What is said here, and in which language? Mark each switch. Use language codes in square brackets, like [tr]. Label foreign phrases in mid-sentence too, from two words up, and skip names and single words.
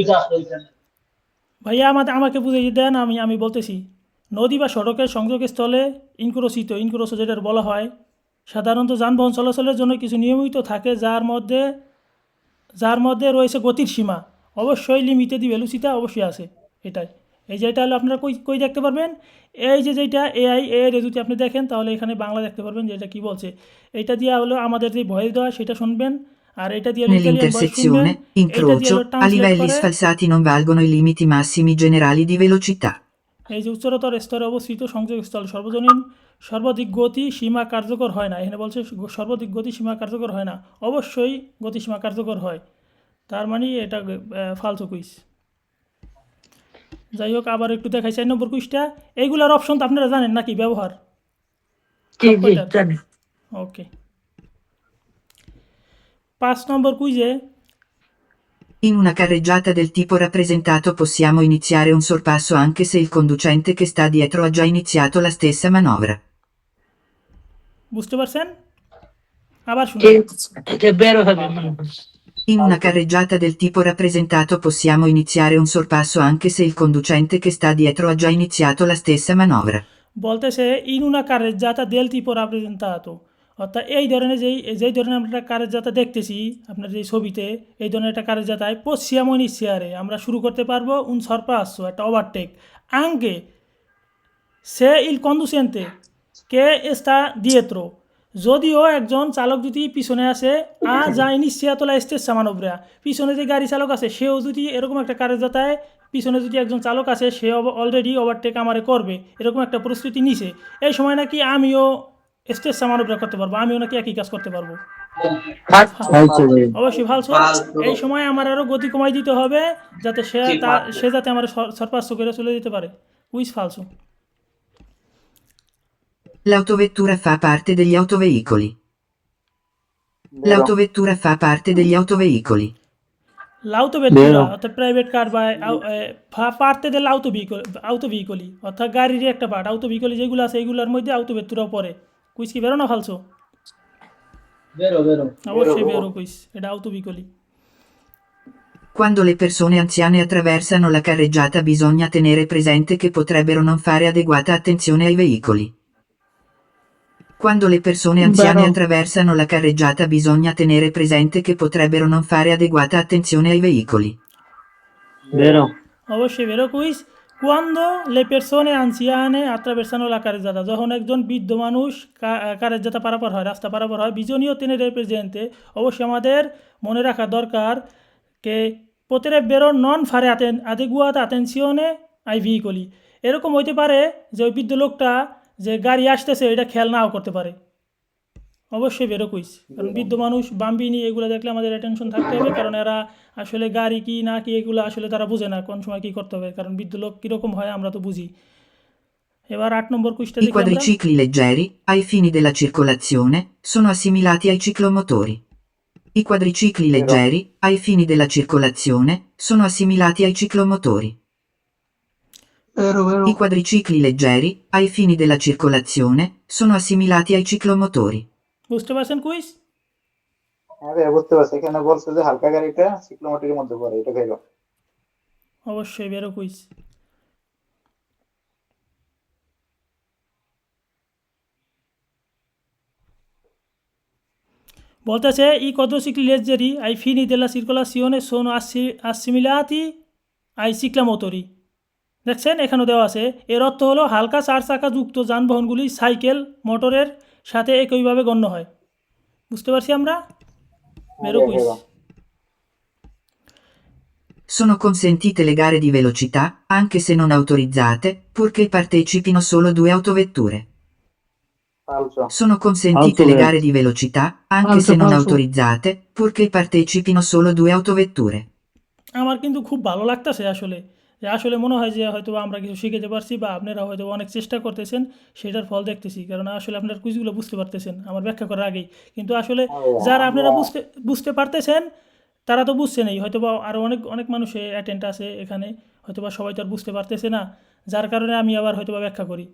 [bn] ভাইয়া আমাকে বুঝিয়ে দেন আমি বলতেছি নদী বা সড়কের সংযোগস্থলে ইনক্রোসো যেটা বলা হয় সাধারণত যানবাহন চলাচলের জন্য কিছু নিয়মিত থাকে যার মধ্যে রয়েছে গতির সীমা অবশ্যই লিমিটেড ভেলোসিটি অবশ্যই আছে এটাই এই যেটা হলো আপনারা কই দেখতে পারবেন এই যেটা এআই এর যদি আপনি দেখেন তাহলে এখানে বাংলা দেখতে পারবেন যে এটা কী বলছে এটা দিয়ে হলো আমাদের যে ভয়েস দেওয়া সেটা শুনবেন আর এটা দিয়ে [it] Nell'intersezione, incrocio, a livelli sfalsati non valgono i limiti massimi generali di velocità. [bn] এই যে উচ্চতর স্তরে অবস্থিত সংযোগস্থল সর্বাধিক গতি সীমা কার্যকর হয় না এখানে বলছে সর্বাধিক গতি সীমা কার্যকর হয় না অবশ্যই গতিসীমা কার্যকর হয় তার মানে এটা ফালতু কুইজ যাই হোক আবার একটু দেখাই 4 নম্বর কুইজটা এইগুলার অপশন তো আপনারা জানেন নাকি ব্যবহার ওকে 5 নম্বর কুইজে [it] In una carreggiata del tipo rappresentato possiamo iniziare un sorpasso anche se il conducente che sta dietro ha già iniziato la stessa manovra. [bn] বুঝতে পারছেন আবার শুনুন [it] In una carreggiata del tipo rappresentato possiamo iniziare un sorpasso anche se il conducente che sta dietro ha già iniziato la stessa manovra. [bn] বলতেছে [it] in una carreggiata del tipo rappresentato [bn] অর্থাৎ এই ধরনের যেই ধরনের আমরা কারেজাতা দেখতেছি আপনার যে ছবিতে এই ধরনের একটা কারেজাতায় [it] possiamo iniziare [bn] আমরা শুরু করতে পারবো [it] un sorpasso [bn] একটা ওভারটেক [it] anche se il conducente che sta dietro [bn] যদিও একজন চালক যদি পিছনে আসে যা [it] iniziato la stessa manovra [bn] পিছনে যে গাড়ি চালক আছে সেও যদি এরকম একটা কারেজাতায় পিছনে যদি একজন চালক আসে সে অলরেডি ওভারটেক আমারে করবে এরকম একটা পরিস্থিতি নিছে এই সময় নাকি আমিও স্টেজ সামানোগ্রা করতে পারবো আমিও নাকি একই কাজ করতে পারবো ফালতু ভাই। অবশ্যই ফালসো। এই সময় আমার আরো গতি কমাই দিতে হবে যাতে সে যাতে আমার সরপাস্য করে চলে যেতে পারে। [it] quiz falso. L'autovettura fa parte degli autoveicoli. L'autovettura fa parte degli autoveicoli. [bn] লাউতোভেতুরা অর্থাৎ প্রাইভেট কার [it] fa parte degli autoveicoli [bn] অর্থাৎ গাড়ির একটা পার্ট আউটোভিকলি যেগুলো আছে এইগুলোর মধ্যে আউটোভেতুরাও পড়ে। কুইজ কি বেরো না ফালসো? [it] vero vero. [bn] অবশ্যই [it] vero quiz, [bn] এটা আউটোভিকলি। [it] Quando le persone anziane attraversano la carreggiata bisogna tenere presente che potrebbero non fare adeguata attenzione ai veicoli. Quando le persone anziane attraversano la carreggiata bisogna tenere presente che potrebbero non fare adeguata attenzione ai veicoli. বেরো। [bn] অবশ্যই [it] vero quiz. Quando le persone anziane attraversano la carreggiata, [bn] যখন একজন বৃদ্ধ মানুষ কারেজ্জাতা পারাপার হয়, রাস্তা পারাপার হয়, [it] bisogna tenere presente, [bn] অবশ্যই আমাদের মনে রাখা দরকার [it] que potrebbero non fare adeguata attenzione ai veicoli. [bn] এরকম হইতে পারে যে ওই বৃদ্ধ লোকটা যে গাড়ি আসতেছে এটা খেয়াল নাও করতে পারে। অবশ্যই [it] vero quiz, [bn] কারণ বৃদ্ধ মানুষ বাম্বিনি এগুলো দেখলে আমাদের অ্যাটেনশন থাকতে হবে, কারণ এরা আসলে গাড়ি কি না কি এগুলো আসলে তারা বুঝে না কোন সময় কী করতে হবে, কারণ বৃদ্ধ লোক কীরকম হয় আমরা তো বুঝি। এবার 8 নম্বর কুইজটা [it] I [bn] দেখি আমরা। [it] quadricicli leggeri, ai fini della circolazione, sono assimilati ai ciclomotori. I quadricicli leggeri, ai fini della circolazione, sono assimilati ai ciclomotori. I quadricicli leggeri, ai fini della circolazione, sono assimilati ai ciclomotori. [bn] বুঝতে পারছেন কুইজ? হ্যাঁ ভাই বুঝতে পারছি, এখানে বলছে যে হালকা গাড়িটা সিক্লোমোটির মধ্যে পড়ে, এটা ভাইবা। অবশ্যই [it] vero quiz. [bn] বলতেছে [it] i quadricicli leggeri ai fini della circolazione sono assimilati ai ciclomotori. [bn] দেখছেন এখানে দেওয়া আছে, এর অর্থ হলো হালকা 4 চাকা যুক্ত যানবাহনগুলি সাইকেল মোটরের সাথে একইভাবে গণ্য হয়। বুঝতে পারছি আমরা? [it] vero quiz. Sono consentite le gare di velocità, anche se non autorizzate, purché partecipino solo 2 autovetture. ফালসো। Sono consentite le gare di velocità, anche se non autorizzate, purché partecipino solo 2 autovetture. [bn] আমার কিন্তু খুব ভালো লাগতেছে আসলে, যে আসলে মনে হয় যে হয়তো আমরা কিছু শিখতে পারছি বা আপনারা হয়তো অনেক চেষ্টা করতেছেন, সেটার ফল দেখতেছি, কারণ আসলে আপনার কুইজগুলো বুঝতে পারতেছেন আমার ব্যাখ্যা করার আগেই। কিন্তু আসলে যারা আপনারা বুঝতে পারতেছেন তারা তো বুঝছেনই, হয়তো বা আরও অনেক মানুষ অ্যাটেন্ড আছে এখানে, হয়তো বা সবাই তো আর বুঝতে পারতেছে না, যার কারণে আমি আবার হয়তো বা ব্যাখ্যা করি।